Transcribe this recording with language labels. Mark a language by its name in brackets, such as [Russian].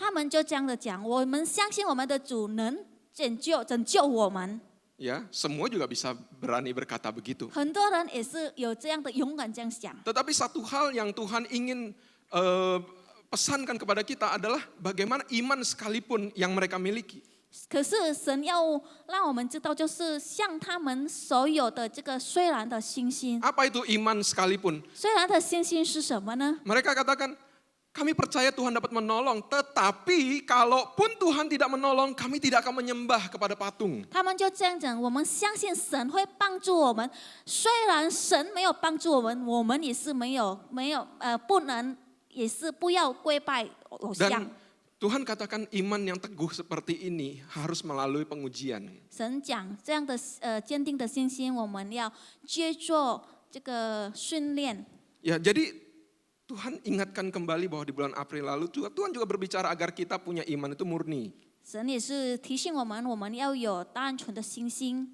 [Chinese] 他们就这样的讲：我们相信我们的主能拯救我们。 [Indonesian] Ya, semua juga bisa berani berkata begitu. [Chinese] 很多人也是有这样的勇敢这样想。 [Indonesian] Tetapi satu hal yang Tuhan ingin pesankan kepada kita adalah bagaimana iman sekalipun yang mereka miliki. [Chinese] 可是神要让我们知道，就是像他们所有的这个虽然的信心， [Indonesian] Apa itu iman sekalipun? [Chinese] 虽然的信心是什么呢？ [Indonesian] Mereka katakan, kami percaya Tuhan dapat menolong, tetapi kalaupun Tuhan tidak menolong, kami tidak akan menyembah kepada patung. [Chinese] 他们就这样讲：我们相信神会帮助我们，虽然神没有帮助我们，我们也是不能，也是不要跪拜偶像。 [Indonesian] Dan Tuhan katakan iman yang teguh seperti ini harus melalui pengujian. [Chinese] 神讲这样的坚定的信心，我们要接受这个训练。 [Indonesian] Ya, jadi Tuhan ingatkan kembali bahwa di bulan April lalu Tuhan juga berbicara agar kita punya iman itu murni. [Chinese] 神也是提醒我们要有单纯的信心，